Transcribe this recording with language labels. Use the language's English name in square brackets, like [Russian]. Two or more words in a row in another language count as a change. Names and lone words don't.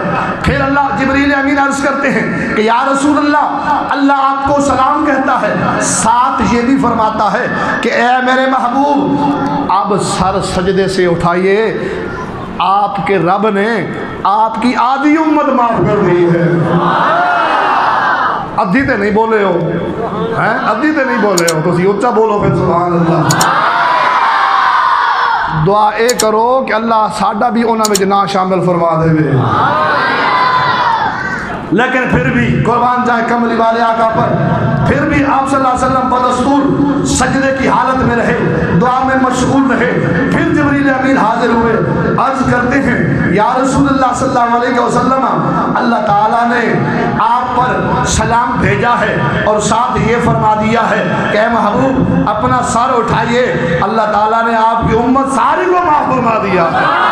[Urdu] پھر اللہ جبرائیل امین عرض کرتے ہیں کہ یا رسول اللہ اللہ آپ کو سلام کہتا ہے، ساتھ یہ بھی فرماتا ہے کہ اے میرے محبوب آپ اب سر سجدے سے اٹھائیے، آپ کے رب نے آپ کی آدھی امت معاف کر دی ہے۔ [Punjabi] ادھی تے نہیں بولے ہو، ادھی تے نہیں بولے ہو، تو اسی اچھا بولو پھر سبحان اللہ۔ دعا اے کرو کہ اللہ ساڈا بھی انہاں وچ نہ شامل فرما دے۔ [Urdu] لیکن پھر بھی قربان جائے کملی والے آقا پر، پھر بھی آپ صلی اللہ علیہ وسلم بدستور سجدے کی حالت میں رہے، دعا میں مشغول رہے۔ پھر جبریل امین حاضر ہوئے، عرض کرتے ہیں یا رسول اللہ صلی اللہ علیہ وسلم، اللہ تعالیٰ نے آپ پر سلام بھیجا ہے اور ساتھ یہ فرما دیا ہے کہ اے محبوب اپنا سر اٹھائیے، اللہ تعالیٰ نے آپ کی امت ساری کو معاف فرما دیا ہے۔